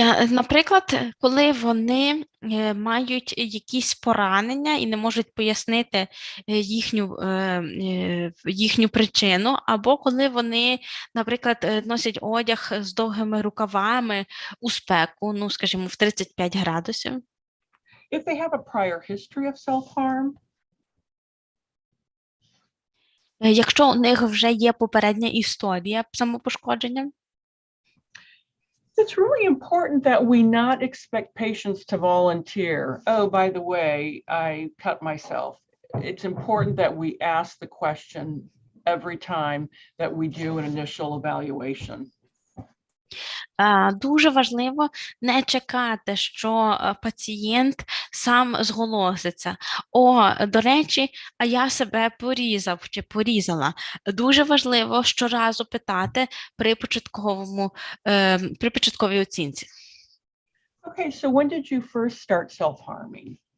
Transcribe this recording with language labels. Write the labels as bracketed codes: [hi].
[uk] Наприклад, коли вони мають якісь поранення і не можуть пояснити їхню причину, або коли вони, наприклад, носять одяг з довгими рукавами у спеку, ну, скажімо, в 35 градусів. [en] If they have a prior history of self-harm. [uk] Якщо у них вже є попередня історія самопошкодження. [en] It's really important that we not expect patients to volunteer. Oh, by the way, I cut myself. It's important that we ask the question every time that we do an initial evaluation. [uk] Дуже важливо не чекати, що пацієнт сам зголоситься. До речі, а я себе порізав чи порізала. Дуже важливо щоразу питати при початковій оцінці. [en] Okay, so when did you first start self-harming?